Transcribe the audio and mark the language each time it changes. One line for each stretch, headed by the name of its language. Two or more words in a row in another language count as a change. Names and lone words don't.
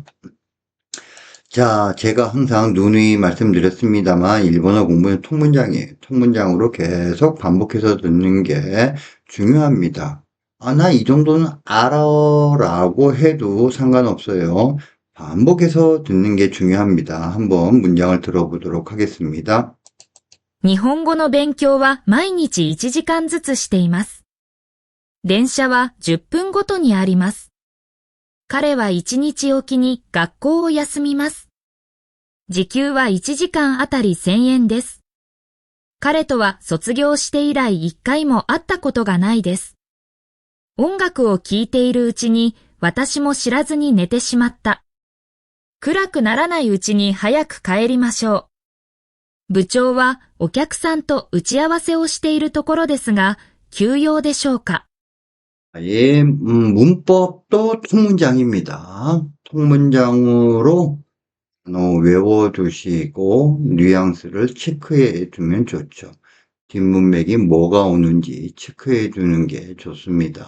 Korean: 자, 제가 항상 누누이 말씀드렸습니다만 일본어 공부는 통문장이에요. 통문장으로 계속 반복해서 듣는 게 중요합니다. 나 이 정도는 알아라고 해도 상관없어요. 반복해서 듣는 게 중요합니다. 한번 문장을 들어보도록 하겠습니다.
Japanese: 日本語の勉強は毎日1時間ずつしています。電車は10分ごとにあります。彼は1日おきに学校を休みます。時給は1時間あたり1000円です。彼とは卒業して以来1回も会ったことがないです。音楽を聴いているうちに私も知らずに寝てしまった。暗くならないうちに早く帰りましょう。部長はお客さんと打ち合わせをしているところですが、急用でしょうか？
Korean: 예, 문법도 통문장입니다. 통문장으로 외워두시고 뉘앙스를 체크해 두면 좋죠. 뒷문맥이 뭐가 오는지 체크해 두는 게 좋습니다.